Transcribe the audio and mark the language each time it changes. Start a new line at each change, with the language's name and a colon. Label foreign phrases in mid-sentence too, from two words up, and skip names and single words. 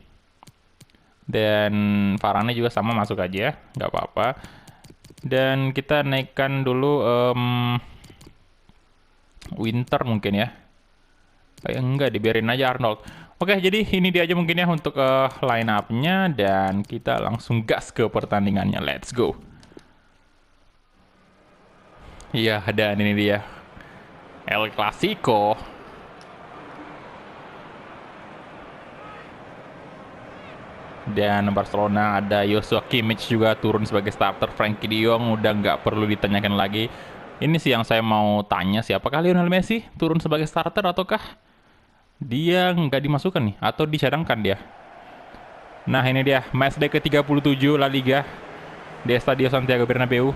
Indonesian: Dan Varane juga sama, masuk aja, nggak apa-apa. Dan kita naikkan dulu Winter mungkin ya. Enggak, dibiarin aja Arnold. Oke, jadi ini dia aja mungkin ya untuk
English: line up-
Indonesian: nya, dan kita langsung gas ke pertandingannya.
English: Let's go.
Indonesian: Iya, dan ini dia El Clasico. Dan Barcelona ada Joshua Kimmich juga turun sebagai starter. Frenkie de Jong udah nggak perlu ditanyakan lagi. Ini sih yang saya mau tanya, siapakah Lionel Messi turun sebagai starter ataukah dia nggak dimasukkan nih, atau dicadangkan dia. Nah, ini dia matchday ke-37 La Liga di Estadio Santiago Bernabeu.